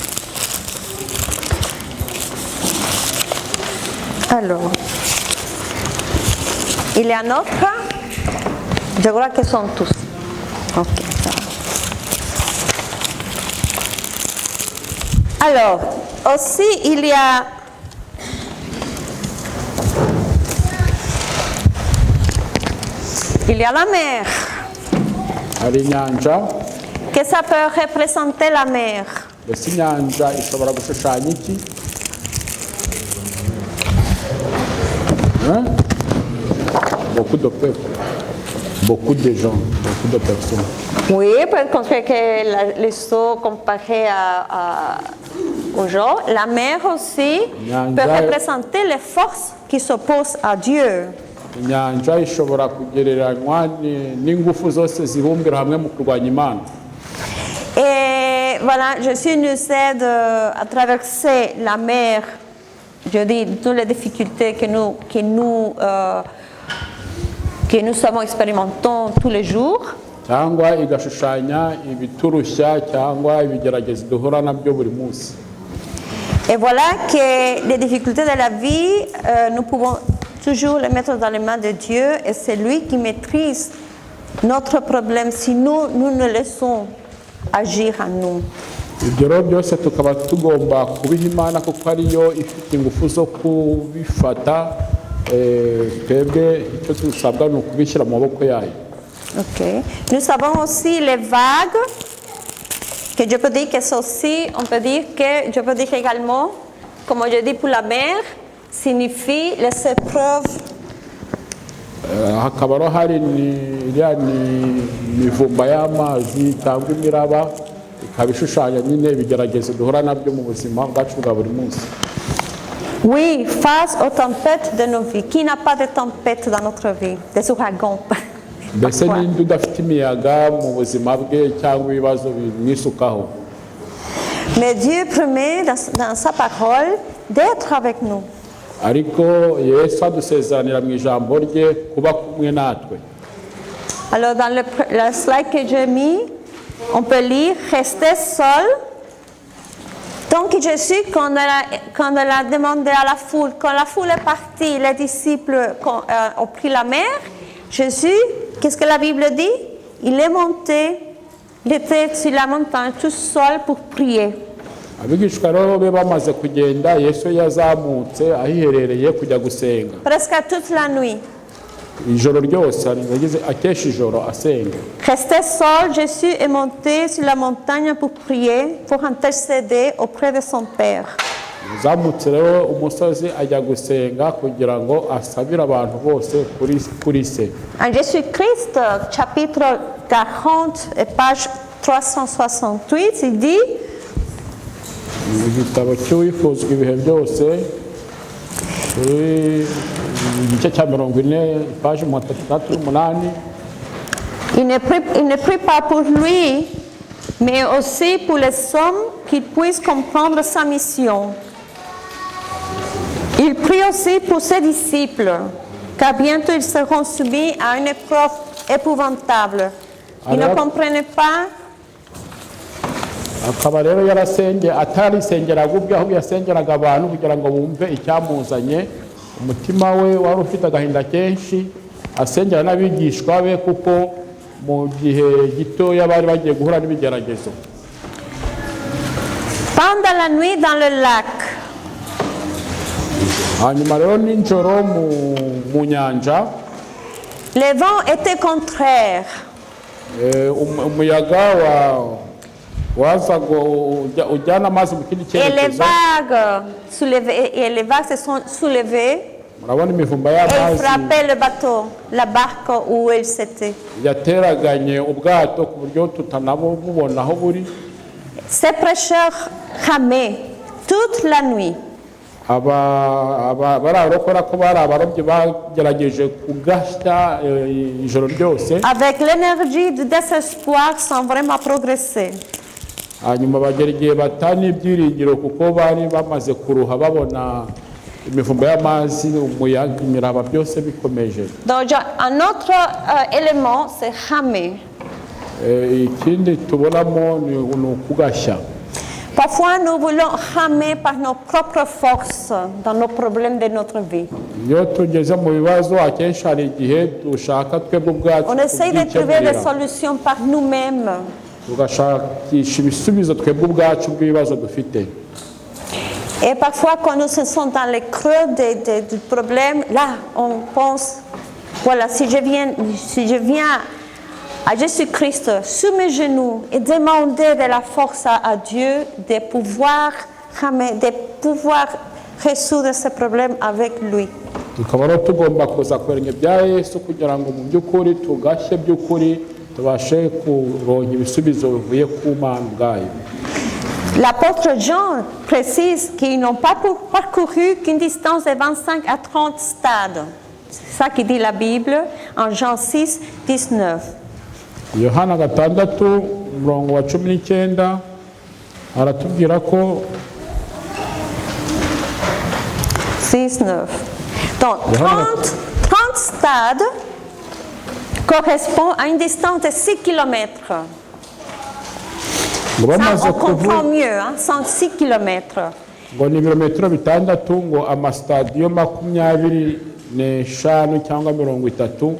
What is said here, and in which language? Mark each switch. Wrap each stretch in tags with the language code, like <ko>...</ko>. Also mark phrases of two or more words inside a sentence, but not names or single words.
<fr>Alors, il y a un autre, je crois que sont tous. Ok, ça va. Alors, aussi, il y a la mer.</fr> <rw>hari inyanja</rw> <fr>Qu'est-ce que ça peut représenter la mer?</fr> <rw>mbese inyanja ishobora gushushanya iki?</rw> <fr>Hein? Beaucoup de peuples, beaucoup de gens, beaucoup de personnes. Oui, peut-être qu'on fait que les eaux comparées aux gens. La mer aussi peut représenter les forces qui s'opposent à Dieu.</fr> <rw>Inyanja ishobora kugereranywa n'ingufu zose zibumbira hamwe mu kurwanya Imana.</rw> <fr>Et voilà, Jésus nous aide à traverser la mer, je dis, toutes les difficultés que nous sommes expérimentons tous les jours.</fr> <rw>Cyangwa igashushanya ibiturushya cyangwa ibigeragezo duhura nabyo buri munsi.</rw> <fr>Et voilà que les difficultés de la vie, nous pouvons toujours les mettre dans les mains de Dieu et c'est lui qui maîtrise notre problème si nous ne laissons agir en nous.</fr> <rw>Ibyo rero byose tukaba tugomba kubiha Imana kuko ariyo ifite ingufu zo kubifata, twebwe icyo dusabwa ni ukubishyira mu maboko yayo.</rw> <fr>Okay. Nous avons aussi les vagues, que je peux dire que c'est aussi, je peux dire également, comme je dis pour la mer, signifie les épreuves.</fr> <rw>Hakaba rero hari imivumba y'amazi cyangwa imiraba ikaba ishushanya nyine ibigeragezo duhura nabyo mu buzima bwacu bwa buri munsi.</rw> <fr>Oui, face aux tempêtes de nos vies. Qui n'a pas de tempêtes dans notre vie? Des ouragans.</fr> <rw>Mbese ninde udafite imiyaga mu buzima bwe cyangwa ibibazo bimwisukaho?</rw> <fr>Mais Dieu promet dans sa parole d'être avec nous.</fr> <rw>Ariko Yesu adusezeranira mu ijambo rye kuba kumwe natwe.</rw> <fr>Alors dans le slide que j'ai mis, on peut lire « Restez seul ». Donc Jésus, quand on a demandé à la foule, quand la foule est partie, les disciples ont pris la mer, Jésus, qu'est-ce que la Bible dit? Il est monté, il était sur la montagne tout seul pour prier.</fr> <rw>Abigishwa rero be bamaze kugenda, Yesu yazamutse ahiherereye kujya gusenga.</rw> <fr>Presque toute la nuit.</fr> <rw>Ijoro ryose yagize akesha ijoro asenga.</rw> <fr>Resté seul, Jésus est monté sur la montagne pour prier, pour intercéder auprès de son Père.</fr> <rw>Yazamutse rero umusozi ajya gusenga kugira ngo asabire abantu bose kuri se.</rw> <fr>En Jésus-Christ, chapitre 40 et page 368, il dit</fr> <rw>igitabo cy'uwifuzwa ibihe byose kuri igice cya 40 page 38.</rw> <fr>il ne prie pas pour lui, mais aussi pour les hommes qu'ils puissent comprendre sa mission. Il prie aussi pour ses disciples, car bientôt ils seront soumis à une épreuve épouvantable. Ils ne comprenaient pas.</fr> <rw>Akaba rero yarasenge atarisengeraga ubwe ahubwo yasengeraga abantu kugira ngo bumve icyamuzanye. Umutima we wari ufite agahinda kenshi, asengera n'abigishwa be kuko mu gihe gitoya bari bagiye guhura n'ibigeragezo.</rw> <fr>Pendant la nuit dans le lac,</fr> <rw>hanyuma rero nijoro mu nyanja,</rw> <fr>les vents étaient contraires.</fr> <rw>Umuyaga wazaga ujyana amazi mu kindi cyerekezo.</rw> <fr>Et les vagues se sont soulevées.</fr> <rw>Murabona imivumba</rw> <fr>Et</fr> <rw>y'amazi</rw> <fr>frappaient le bateau, la barque où ils étaient.</fr> <rw>yateraganye ubwato ku buryo tutanabubona aho buri.</rw> <fr>Ces prêcheurs ramaient toute la nuit.</fr> <rw>Bararokora ko bari abarobyi bagerageje kugasha ijoro ryose.</rw> <fr>Avec l'énergie du désespoir sans vraiment progresser.</fr> <rw>Hanyuma bagera igihe batana ibyiringiro kuko bari bamaze kuruha babona imivumba y'amazi, umuyaga, imiraba byose bikomeje.</rw> <fr>Donc un autre élément, c'est ramer.</fr> <rw>Ikindi tubonamo ni ukugashya.</rw> <fr>Parfois, nous voulons ramer par nos propres forces dans nos problèmes de notre vie.</fr> <rw>iyo tugeze mu bibazo akenshi hari igihe dushaka twebwe ubwacu</rw> <fr>On essaye de trouver des</fr> <rw>kubyikemurira</rw> <fr>solutions par nous-mêmes.</fr> <rw>tugashakisha ibisubizo twebwe ubwacu bw'ibibazo dufite.</rw> <fr>Et parfois, quand nous sommes dans les creux du problème, là, on pense, voilà, si je viens à Jésus-Christ sur mes genoux et demander de la force à Dieu de pouvoir résoudre ce problème avec lui.</fr> <rw>tukaba rero tugomba kuza ku birenge bya yesu kugira ngo mu by'ukuri tugashye by'ukuri tubashe kuronka ibisubizo bivuye ku Mana ubwayo.</rw> <fr>L'apôtre Jean précise qu'ils n'ont pas parcouru qu'une distance de 25 à 30 stades. C'est ça qui dit la Bible en Jean 6, 19.</fr> <rw>Yohana 6 umurongo wa 19 aratubwira ko 6, 9.</rw> <fr>Donc 30 stades correspondent à une distance de 6 km.</fr> <rw>ngo</rw> <fr>Ça,</fr> <rw>bamaze</rw> <fr>on comprend</fr> <rw>kuvuga</rw> <fr>mieux, hein, 106 km.</fr> <rw>ngo ni ibirometero 6 ngo amasitadiyo 25 cyangwa 30</rw>